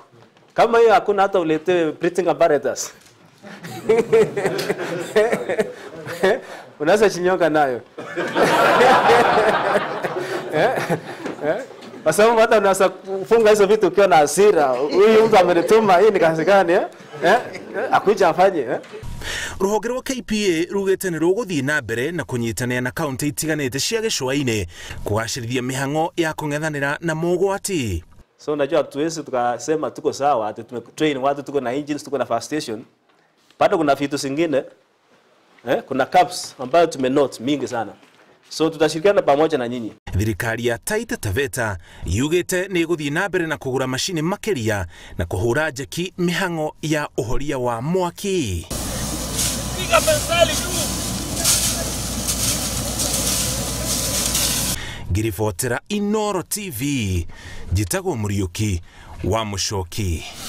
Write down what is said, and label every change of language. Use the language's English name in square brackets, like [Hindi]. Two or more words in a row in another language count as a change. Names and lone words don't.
[Swahili] Kama hiyo hakuna hata uletewe [English] breathing apparatus. [Swahili] Unaweza chinyonga nayo. Kwa sababu hata unaweza kufunga hizo vitu ukiwa na hasira. Huyu mtu amenituma, hii ni kazi gani akuja afanye [Kikuyu] Ruhonge rwa KPA rugite ni ruguthii na mbere na kunyitania na kaunti itiganite cia gicua-ini kugacirithia mihango ya kung'ethanira na mogwati. [Swahili] So unajua tuwezi tukasema tuko sawa, ati tumetrain watu, tuko na engines, tuko na [English] fire station. [Swahili] Bado kuna vitu zingine kuna caps ambayo tumenote mingi sana. So tutashirikiana pamoja na nyinyi. [Kikuyu] Thirikari ya Taita Taveta yugite ni guthii na mbere na kugura mashini makiria na kuhura njeki mihango ya uhoria wa mwaki. Ngiribotera Inooro TV, njitagwo Muriuki wa Muchoki.